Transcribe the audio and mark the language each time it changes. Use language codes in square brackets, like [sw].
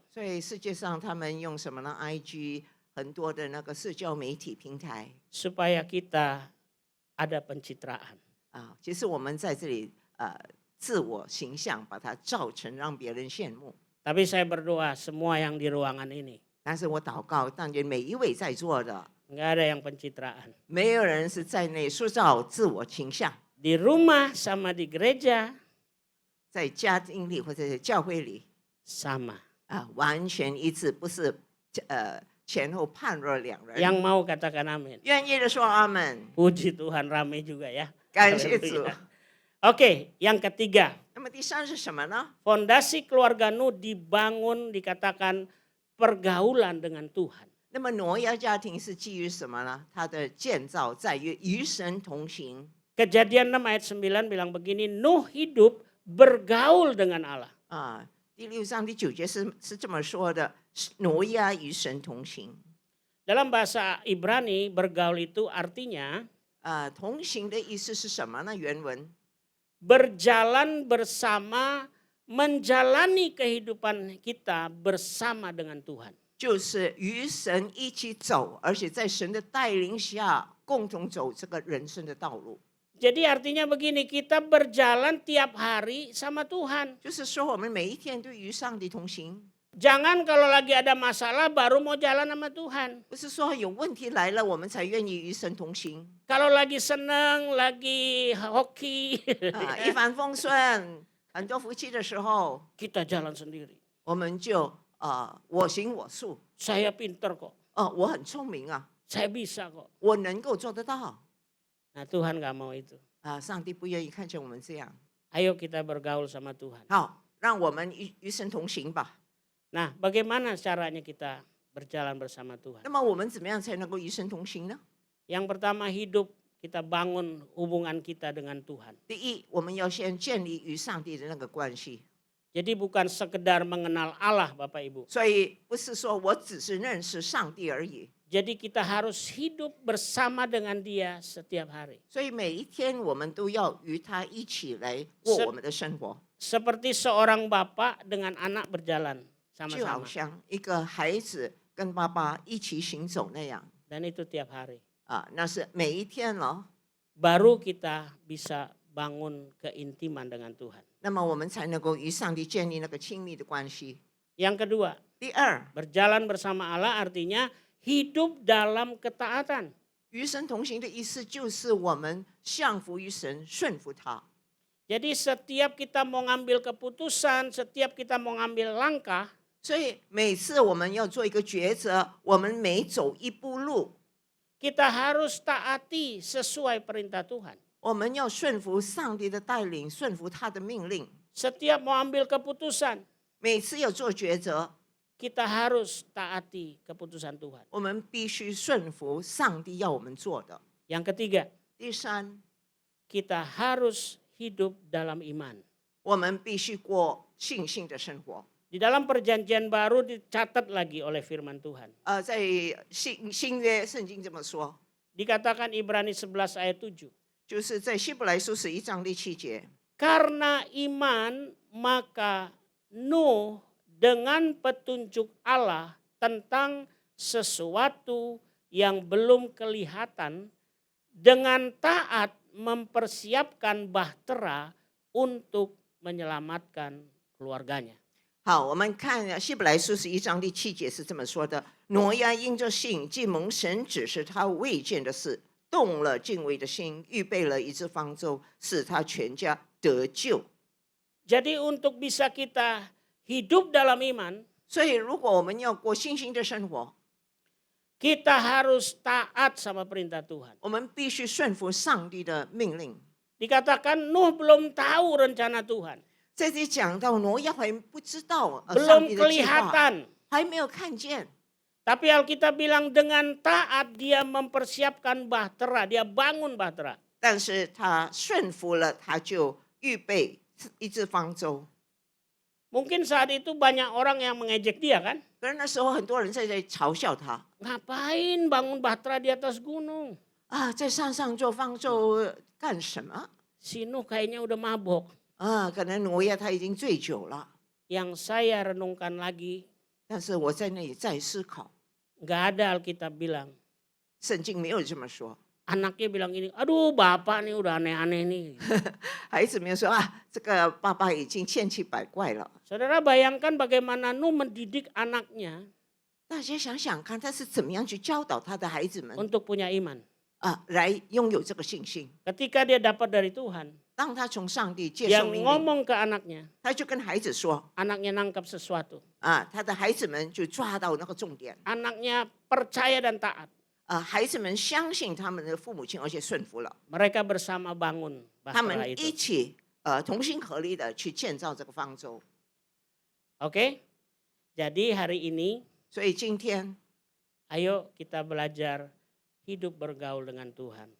[zh] 所以世界上他们用什么呢 ？IG 很多的那个社交媒体平台 [id] Supaya kita ada pencitraan. [zh] 啊，其实我们在这里自我形象把它造成让别人羡慕。 [id] Tapi saya berdoa semua yang di ruangan ini [zh] 但是我祷告，但愿每一位在座的， [id] nggak ada yang pencitraan. [zh] 没有人是在内塑造自我形象， [id] Di rumah sama di gereja [zh] 在家庭里或者在教会里 [id] sama. [zh] 完全一致，不是前后判若两人。 [id] Yang mau katakan amin. [zh] 愿意的说阿门， [id] Puji Tuhan rame juga ya. [zh] 感谢主。 [id] Oke, yang ketiga. [zh] 那么第三是什么呢？ [id] Fondasi keluarga Nuh dibangun dikatakan pergaulan dengan Tuhan. [zh] 那么挪亚家庭是基于什么呢？它的建造在于与神同行。 [id] Kejadian 6 ayat 9 bilang begini, Nuh hidup bergaul dengan Allah. [zh] 第6章第9节是这么说的：挪亚与神同行。 [id] Dalam bahasa Ibrani bergaul itu artinya [zh] 同行的意思是什么呢？原文 [id] berjalan bersama, menjalani kehidupan kita bersama dengan Tuhan. [zh] 就是与神一起走，而且在神的带领下共同走这个人生的道路。 [id] Jadi artinya begini, kita berjalan tiap hari sama Tuhan. [zh] 就是说，我们每一天都与上帝同行， [id] Jangan kalau lagi ada masalah baru mau jalan sama Tuhan. [zh] 不是说有问题来了我们才愿意与神同行。 [id] Kalau lagi senang, lagi hoki, [zh] 一帆风顺，很多福气的时候， [id] kita jalan sendiri. [zh] 我们就我行我素。 [id] Saya pinter kok, [zh] 我很聪明啊， [id] saya bisa kok. [zh] 我能够做得到。 [id] Nah Tuhan gak mau itu. [zh] 上帝不愿意看见我们这样。 [id] Ayo kita bergaul sama Tuhan. [zh] 好，让我们与神同行吧。 [id] Nah bagaimana caranya kita berjalan bersama Tuhan? [zh] 那么我们怎么样才能够与神同行呢？ [id] Yang pertama hidup kita bangun hubungan kita dengan Tuhan. [zh] 第一，我们要先建立与上帝的那个关系。 [id] Jadi bukan sekedar mengenal Allah Bapak Ibu. [zh] 所以不是说我只是认识上帝而已。 [id] Jadi kita harus hidup bersama dengan Dia setiap hari. [zh] 所以每一天我们都要与他一起来过我们的生活， [id] Seperti seorang bapak dengan anak berjalan [zh] 就好 [id] sama-sama. [zh] 像一个孩子跟爸爸一起行走那样 [id] Dan itu tiap hari. [zh] 那是每一天了。 [id] Baru kita bisa bangun keintiman dengan Tuhan. [zh] 那么我们才能够与上帝建立那个亲密的关系。 [id] Yang kedua, [zh] 第二， [id] berjalan bersama Allah artinya hidup dalam ketaatan. [zh] 与神同行的意思就是我们降服于神，顺服他。 [id] Jadi setiap kita mau ngambil keputusan, setiap kita mau ngambil langkah, [zh] 所以每次我们要做一个抉择，我们每走一步路， [id] kita harus taati sesuai perintah Tuhan. [zh] 我们要顺服上帝的带领，顺服他的命令。 [id] Setiap mau ambil keputusan, [zh] 每次要做抉择， [id] kita harus taati keputusan Tuhan. [zh] 我们必须顺服上帝要我们做的。 [id] Yang ketiga, [zh] 第三， [id] kita harus hidup dalam iman. [zh] 我们必须过信心的生活。 [id] Di dalam perjanjian baru dicatat lagi oleh firman Tuhan. [zh] 在新约圣经这么说， [id] Dikatakan Ibrani 11 ayat 7. [zh] 就是在希伯来书11章第7节。 [id] Karena iman maka Nuh dengan petunjuk Allah tentang sesuatu yang belum kelihatan dengan taat mempersiapkan bahtera untuk menyelamatkan keluarganya. [zh] 好，我们看希伯来书11章第7节是这么说的：挪亚因着信，既蒙神指示他未见的事，动了敬畏的心，预备了一只方舟，使他全家得救。 [id] Jadi untuk bisa kita hidup dalam iman, [zh] 所以，如果我们要过信心的生活， [id] kita harus taat sama perintah Tuhan. [zh] 我们必须顺服上帝的命令。 [id] Dikatakan Nuh belum tahu rencana Tuhan. [zh] 在这里讲到挪亚还不知道上 [id] Belum [zh] 帝的计划， [id] kelihatan. [zh] 还没有看见。 [id] Tapi Alkitab bilang dengan taat dia mempersiapkan bahtera, dia bangun bahtera. [zh] 但是他顺服了，他就预备一只方舟。 [id] Mungkin saat itu banyak orang yang mengejek dia kan. [zh] 可是那时候很多人在这里嘲笑他 [id] Ngapain bangun bahtera di atas gunung? [zh] 啊，在山上做方舟干什么？ [id] Si Nuh kayaknya udah mabok. [zh] 啊，可能挪亚他已经醉酒了。 [id] Yang saya renungkan lagi, [zh] 但是我在那里再思考， [id] nggak ada Alkitab bilang. [zh] 圣经没有这么说。 [id] Anaknya bilang gini, aduh bapak nih udah aneh-aneh nih. [zh] 孩子们说啊，这个爸爸已经千奇百怪了。 [id] Saudara bayangkan bagaimana Nuh mendidik anaknya [zh] 大家想想看，他是怎么样去教导他的孩子们 [id] untuk punya iman. [zh] 啊，来拥有这个信心。 [id] Ketika dia dapat dari Tuhan, [zh] 当他从上帝接 [id] dia [zh] 受命令， [id] ngomong ke anaknya, [zh] 他就跟孩子说 [id] anaknya nangkap sesuatu. [zh] 啊，他的孩子们就抓到那个重点 [id] Anaknya percaya dan taat. [zh] 啊，孩子们相信他们的父母亲，而且顺服了， [id] Mereka bersama bangun [zh] 他们一 [id] itu. [zh] 起同心合力的去建造这个方舟。 [id] Oke? Jadi hari ini [zh] 所以今天， [id] ayo kita belajar hidup bergaul dengan Tuhan.